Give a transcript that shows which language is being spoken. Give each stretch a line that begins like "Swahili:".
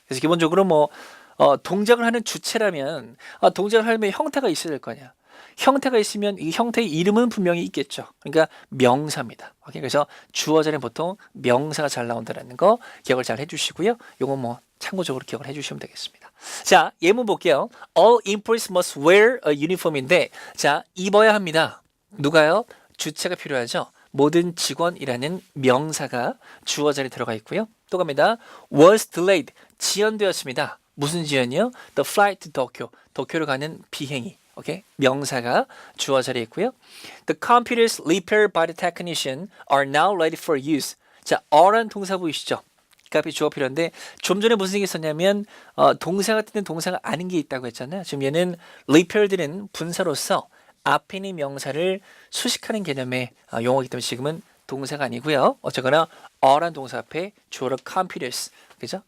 Korean: 그래서 기본적으로 뭐 동작을 하는 주체라면 동작을 하려면 형태가 있어야 될 거 아니야. 형태가 있으면 이 형태의 이름은 분명히 있겠죠. 그러니까 명사입니다. 오케이? 그래서 주어 자리는 보통 명사가 잘 나온다는 거 기억을 잘 해주시고요. 요거 뭐 참고적으로 기억을 해주시면 되겠습니다. 자, 예문 볼게요.
English: All employees must wear a uniform인데
Korean: 자, 입어야 합니다. 누가요? 주체가 필요하죠. 모든 직원이라는 명사가 주어 자리에 들어가 있고요. 또 갑니다.
English: was delayed,
Korean: 지연되었습니다. 무슨 지연이요?
English: The flight to Tokyo,
Korean: 도쿄로 가는 비행이. 오케이? 명사가 주어 자리에 있고요.
English: The computers repaired by the technician are now ready for use.
Korean: 자, are란 동사 보이시죠? 그 앞에 주어 필요한데 좀 전에 무슨 얘기 했었냐면 동사 같은 동사가 아닌 게 있다고 했잖아요. 지금 얘는 repaired는 분사로서 앞에 있는 명사를 수식하는 개념의 용어이기 때문에 지금은 동사가 아니고요. 어쨌거나 are란 동사 앞에 주어로 computers, 그죠?